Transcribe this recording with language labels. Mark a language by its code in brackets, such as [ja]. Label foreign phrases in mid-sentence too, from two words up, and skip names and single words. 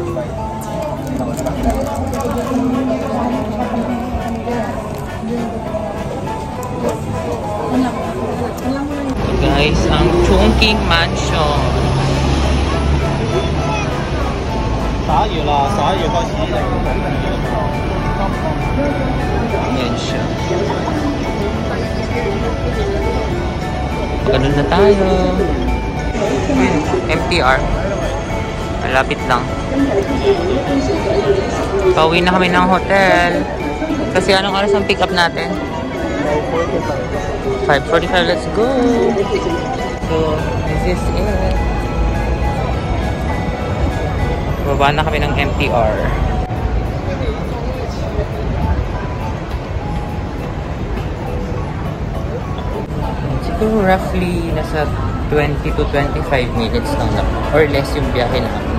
[tl] Guys, ang Chongqing Mansion. [yue] 打魚啦，11月開始。 [tl] Yan siya. Ganun na tayo. MTR. Malapit lang. Pauwi na kami ng hotel. Kasi anong oras ang pick up natin? 5:45. [en] Let's go. So, this is it. [tl] Baba na kami ng MTR. Siguro roughly nasa [en] 20 to 25 minutes [tl] lang [en] or less [tl] yung biyahe namin.